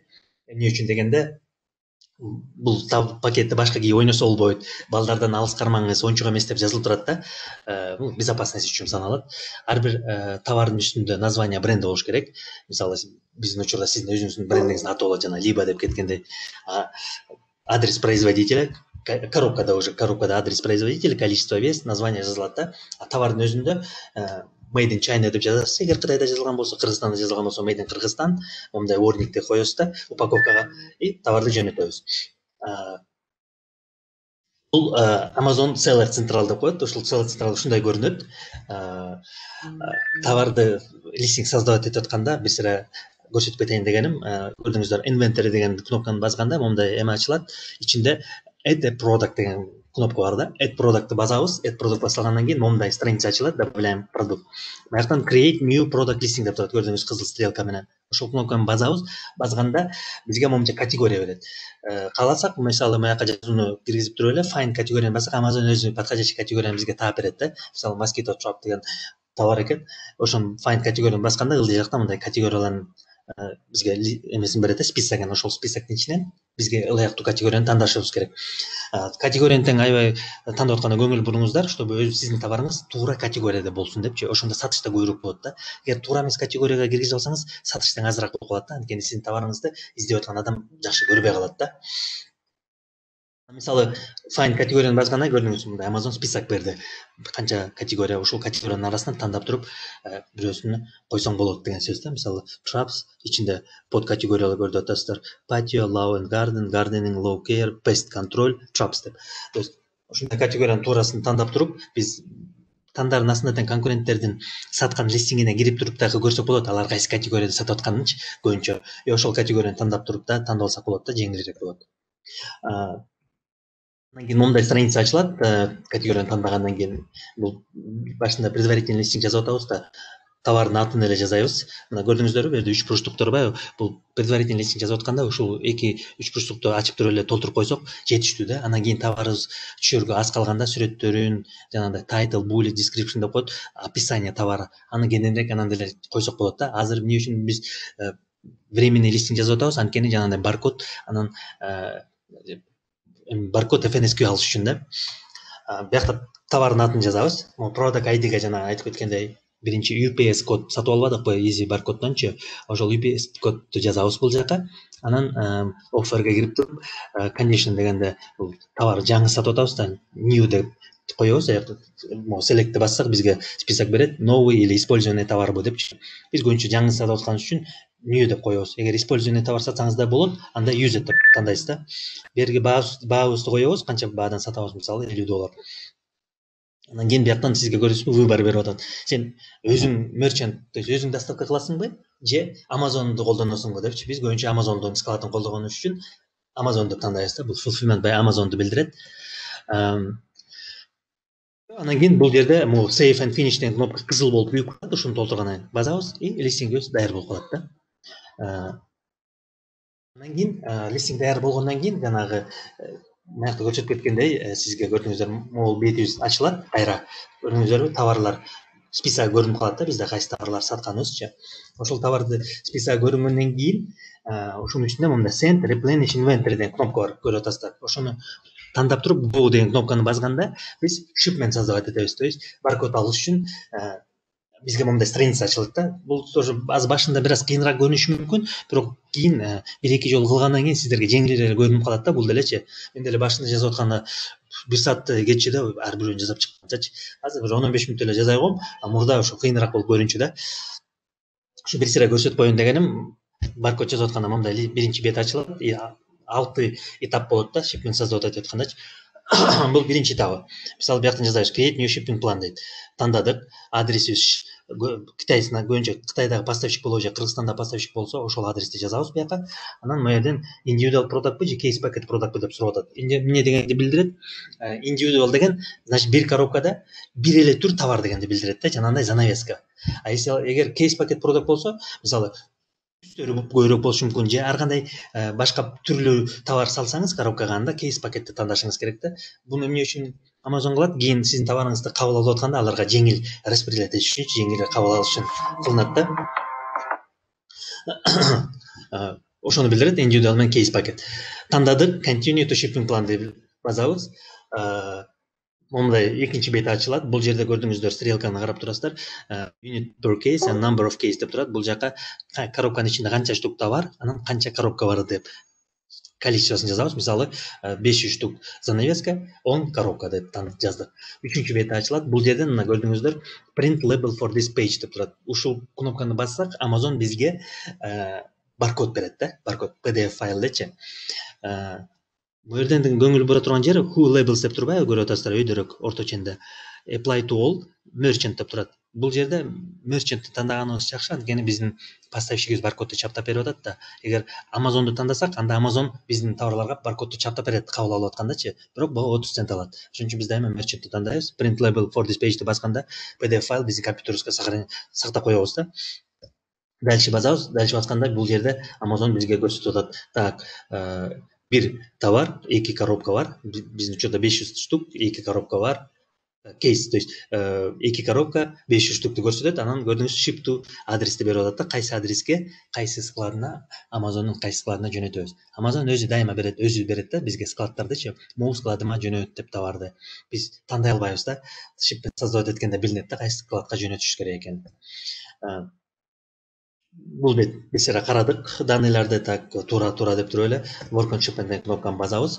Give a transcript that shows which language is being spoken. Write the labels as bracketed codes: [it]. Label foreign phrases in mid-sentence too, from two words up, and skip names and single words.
[ky] Эмне үчүн дегенде, бул пакетти башка кийип ойносо болбойт, балдардан алыс кармаңыз, оюнчук эмес деп жазылып турат да. Бул безопасность үчүн саналат. Ар бир товардын үстүндө название бренди болуш керек. Мисалы биздин учурда сиздин өзүңүздүн брендиңиздин аты болот, жана либо деп кеткендей. [ru] Адрес производителя, коробкада адрес производителя, количество, вес, название [ky] жазылат да. Товардын өзүндө [en] Made in China [ky] деп жазасыз. Эгер Кытайда жазылган болсо, Кыргызстанда жазылган болсо [en] Made in [ky] Кыргызстан, мондай warningди коесуз да упаковкага и товарды жөнөтөбүз. Бул Amazon Seller Central деп коет. Ошол Seller Central ушундай көрүнөт. Товарды листинг создавать этип атканда бир сыра көрсөтүп кетейин дегеним, көрдүңүздөр, inventory деген кнопканы басканда мондай эме ачылат. Ичинде [en] add a product [ky] деген кнопка бар да, [en] add product'ты [ky] басабыз, [en] add product [ky] басылгандан кийин момундай страница ачылат, [ru] добавляем продукт. [ky] Бияктан [en] create new product listing [ky] деп турат, көрдүңүз кызыл стрелка менен. Ошол кнопканы басабыз, басканда бизге момунча категория берет. Кааласак, мисалы маяка жазууну киргизип туруп эле find категорияны бассак, Amazon өзү подходящий категорияны бизге таап берет да. Мисалы [en] mosquito trap [ky] деген товар экен. Ошону find категорияны басканда ылдый жакта мындай категориялардын бизге эмесин берет, списогун. Ошол списоктун ичинен бизге ылайыктуу категорияны тандашыбыз керек. Категорияны тең аябай тандап атканда көңүл буруңуздар, чтобы сиздин товарыңыз туура категорияда болсун депчи. Ошондо сатышта көбүрөөк болот да. Эгер туура эмес категорияга киргизип алсаңыз, сатыш тең азыраак болуп калат да. Анткени сиздин товарыңызды издеп аткан адам жакшы көрбөй калат да. Мисалы find категорияны басканда көрдүңүз, мындай Amazon список берди. Канча категория, ошол категориянын арасынан тандап туруп, бирөөсүнө койсоң болот деген сөз да. Мисалы traps ичинде под категориялар көрүп атасыздар. [en] Patio, lawn and garden, gardening, lawn care, pest control, traps [ky] деп. [ru] То есть [ky] ошондой категориянын туурасын тандап туруп, биз тандардын астында тең конкуренттердин саткан листингине кирип туруп дагы көрсөк болот, алар кайсы категорияда сатып атканынчы көбүнчө. Ошол категорияны тандап туруп да тандап алсак болот да, жеңилирээк болот. Андан кийин момундай страница ачылат, категорияны тандагандан кийин бул башында [ru] предварительный листинг [ky] жазып атабыз да, товардын атын эле жазабыз. Мына көрдүңүздөрбү, бу жерде 3 бурчтуктар бар. Бул [ru] предварительный листинг [ky] жазып атканда ушул 2-3 бурчтукту ачып туруп эле толтуруп койсок жетиштүү да. Андан кийин товарыбыз түшүргө аз калганда сүрөттөрүн, жанагындай [en] title, bullet, description [ky] деп коет, [ru] описание товара. [ky] Аны кененирээк анан деле койсок болот да. Азыр эмне үчүн биз [ru] временный листинг [ky] жазып атабыз? Анткени жанагындай баркод, анан баркод FNSQ алыш үчүн да. Биякта товардын атын жазабыз. [en] Product ID-ге [ky] жана айтып кеткендей, биринчи UPS код сатып албадыкпы Easy баркоддончу. Ошол UPS кодду жазабыз бул жака. Анан offer'га кирип туруп, condition дегенде бул товар жаңы сатып атабыз да, new деп коебуз. Select'ти бассак бизге список берет. [ru] Новый или использованный товар [ky] бу депчи. Биз көбүнчө жаңы сатып аткан үчүн new деп коебуз. Эгер [ru] использованный товар [ky] сатсаңыз да болот, анда use деп тандайсыз да. Берги баабызды коебуз, канча баадан сатабыз, мисалы $50. Андан кийин бияктан сизге көрүнүшпү выбор берип атат. Сен өзүң мерчант, [ru] то есть [ky] өзүң доставка кыласыңбы, же Amazon'ду колдоносуңбу депчи. Биз көбүнчө Amazon'ду скалатын колдогонубуз үчүн Amazon деп тандайбыз да. Бул [en] fulfillment by Amazon'ду [ky] билдирет. Андан кийин бул жерде [en] save and finish [ky] деген кнопка кызыл болуп күйүп калат. Ушуну толтургандан кийин басабыз и листингибиз даяр болуп калат да. Андан кийин листинг даяр болгондон кийин жанагы мынакта көрсөтүп кеткендей, сизге көрдүңүздөр, могул бетибиз ачылат, кайра көрдүңүздөрбү, товарлар списогу көрүнүп калат да, бизде кайсы товарлар сатканыбызчы. Ошол товарды списогу көрүнгөндөн кийин, ошонун ичинде мындай [en] send replenish inventory [ky] деген кнопка бар, көрүп атасыздар. Ошону тандап туруп, бул деген кнопканы басканда биз shipment создавать этебиз, [ru] то есть [ky] баркод алыш үчүн бизге мындай страница ачылат да. Бул тоже аз башында бир аз кыйыныраак көрүнүшү мүмкүн, бирок кийин 1-2 жолу кылгандан кийин сиздерге жеңилирээк көрүнүп калат да. Бул делечи, мен деле башында жазып атканда 1 саатты кетчү да, ар бирөөнү жасап чыкканчачы. Азыр бир 10-15 мүнөттө эле жазай коем, а мурда ошо кыйыныраак болуп көрүнчү да. Ушу бир сыйра көрсөтүп коеюн дегеним, баркод жазып атканда мындай биринчи бет ачылат, 6 этап болот да, shipment создавать этип аткандачы. Бул биринчи этабы. Мисалы бияктан жазабыз [en] create new shipping plan [ky] дейт. Тандадык, адресибиз Кытайсына көбүнчө Кытайдагы поставщик болобу же Кыргызстанда поставщик болсо, ошол адрести жазабыз бияка. Анан мына жерден [en] individual product [ky] же [en] case packet product [ky] деп сурап атат. Эмне дегенди билдирет? Individual деген, значит, бир коробкада бир эле түр товар дегенди билдирет да, жанагындай занавеска. А эгер [en] case packet product [ky] болсо, мисалы түстөрү көбүрөөк болушу мүмкүн, же ар кандай башка түрлүү товар салсаңыз коробкага, анда [en] case packetти [ky] тандашыңыз керек да. Буну эмне үчүн Amazon кылат? Кийин сиздин товарыңызды кабыл алып атканда аларга жеңил распределять этиш үчүн, жеңил кабыл алыш үчүн кылынат да. Ошону билдирет individual менен case packet. Тандадык, [en] continue to shipping plan [ky] деп басабыз. Момундай экинчи бети ачылат. Бул жерде көрдүңүздөр, стрелканы карап турасыздар. [en] Unit per case and number of case [ky] деп турат. Бул жака коробканын ичинде канча штук товар, анан канча коробка бар деп количествосын жазабыз. Мисалы 500 штук занавеска, 10 коробка деп жаздык. Үчүнчү бети ачылат. Бул жерден мына көрдүңүздөр [en] print label for this page [ky] деп турат. Ушул кнопканы бассак, Amazon бизге баркод берет да, баркод PDF файлдечи. Бул жерден көңүл бура турган жери [en] who labels [ky] деп турбайбы, көрүп атасыздар, өйдөрөөк орто ченде. [en] Apply to all merchant [ky] деп турат. бул жерде мерчентти тандаганыбыз жакшы, анткени биздин поставщигибиз баркодду чаптап берип атат да. Эгер Amazonду тандасак, анда Amazon биздин товарларга баркодду чаптап берет, кабыл алып аткандачы. Бирок буга 30 цент алат. Ошон үчүн биз дайыма мерчентти тандайбыз. [en] Print label for this page [ky] басканда PDF файл биздин компьютерибизге сактап коебуз да. Дальше басабыз. Дальше басканда бул жерде Amazon бизге көрсөтүп атат. Так, бир товар, 2 коробка бар. Биздин учурда 500 штук, 2 коробка бар. Кейс, [ru] то есть [ky] 2 коробка 500 штукту көрсөтөт, анан көрдүңүз [en] ship to [ky] адрести берип атат да, кайсы адреске, кайсы складына, Amazon'ун кайсы складына жөнөтөбүз. Amazon өзү дайыма берет, өзү берет да бизге складдардычы, могу складыма жөнөт деп товарды. Биз тандай албайбыз да. Shipment создавать эткенде билинет да, кайсы складка жөнөтүш керек экенин. Бул бет бесера карадык, данныйларды так туура деп туруп эле [en] work on shipment [ky] деген кнопканы басабыз.